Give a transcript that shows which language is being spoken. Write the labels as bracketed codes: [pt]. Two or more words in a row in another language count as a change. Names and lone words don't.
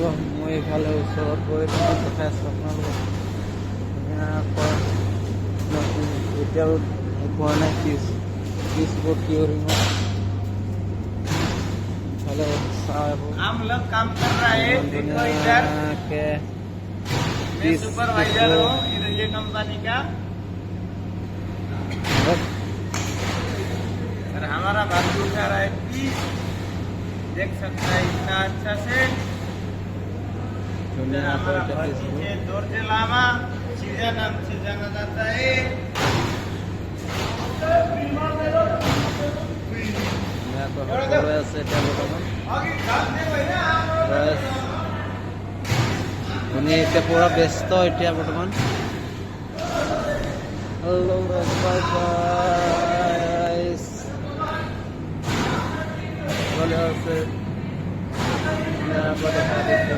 [as] মই এইফালে ওচৰত গৈ পঠাই আছোঁ আপোনালোকক। এতিয়াও পোৱা নাই পিচবোৰ কিউৰিং ইফালে ধুনীয়াকৈ [hi] मैं सुपरवाइजर हूँ ये कंपनी का। और हमारा बाजू उठा रहा है पीस, देख सकता है इतना अच्छा से। हमारा नीचे दोर्जे लामा सीधा नाम से जाना जाता है। [as] এতিয়া পুৰা ব্যস্ত এতিয়া বৰ্তমান। হেল্ল' আছে দেখা